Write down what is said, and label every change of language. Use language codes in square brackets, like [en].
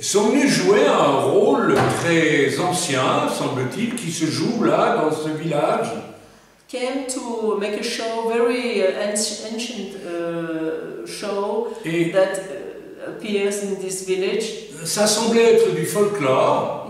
[fr] sont venues jouer un rôle très ancien, semble-t-il, qui se joue là dans ce village. [en] Came to make a show, very ancient show that appears in this village. [fr] Ça semblait être du folklore.